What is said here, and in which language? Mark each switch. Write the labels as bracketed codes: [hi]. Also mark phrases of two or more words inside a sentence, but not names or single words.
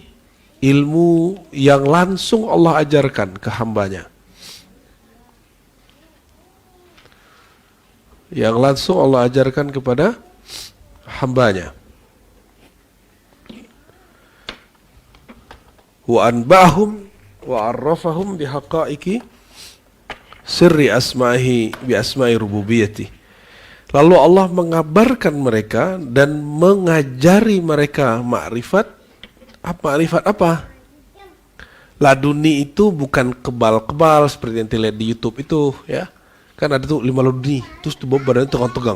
[id] Ilmu yang langsung Allah ajarkan ke hambanya. Yang langsung Allah ajarkan kepada hambanya. [ar] وأنبأهم وعرفهم بحقائق سر أسماء بأسماء ربوبية. [id] Lalu Allah mengabarkan mereka dan mengajari mereka makrifat. Makrifat apa? Laduni itu bukan kebal-kebal seperti yang dilihat di YouTube itu, ya. Kan ada tuh 5 laduni, terus tuh badannya tegang-tegang.